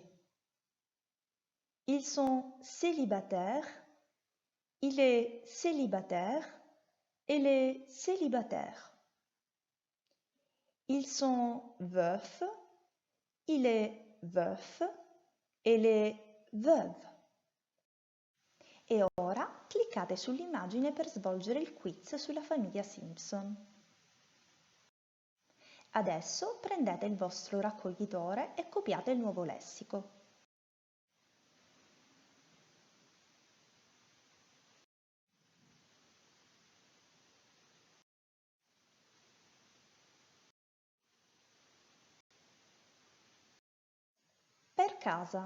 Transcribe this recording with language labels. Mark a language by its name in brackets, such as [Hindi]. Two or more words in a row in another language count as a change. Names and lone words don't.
[French] Ils sont célibataires. Il est célibataire. Elle est célibataire. Ils sont veufs. Il est veuf. Elle est veuve. [Italian] E ora cliccate sull'immagine per svolgere il quiz sulla famiglia Simpson. Adesso prendete il vostro raccoglitore e copiate il nuovo lessico. Per casa.